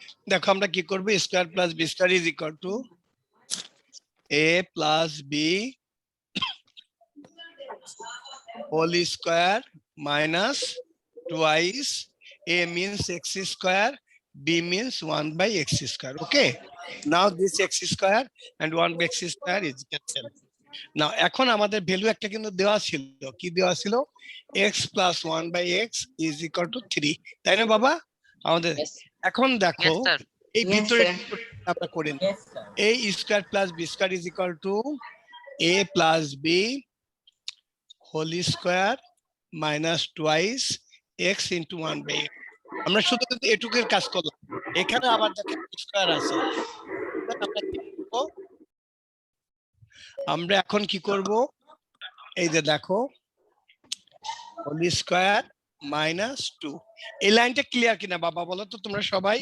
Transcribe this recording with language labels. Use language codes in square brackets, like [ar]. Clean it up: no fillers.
[bn] দেখো আমরা কি করব, [en] Square plus b square is equal to a plus b whole square minus twice a means x square, b means 1 by x square. Okay, now this x square and 1 by x square is cancelled. [bn] Now এখন আমাদের value একটা কিন্তু দেওয়া ছিল, কি দেওয়া ছিল, [en] x plus 1 by x is equal to 3, [bn] তাই না বাবা আমাদের? এখন দেখো [en] Yes, sir. [bn] এই ভিতরে আমরা করে নিই, [en] a square plus b square is equal to a plus b whole square minus twice x into 1 by x. [bn] আমরা শুধু কিন্তু এটুকুর কাজ করলাম, এখানে আবার দেখো স্কয়ার আছে। আমরা এখন কি করব, এই যে দেখো হোল স্কয়ার মাইনাস 2, এই লাইনটা ক্লিয়ার কিনা বাবা বলো তো তোমরা সবাই?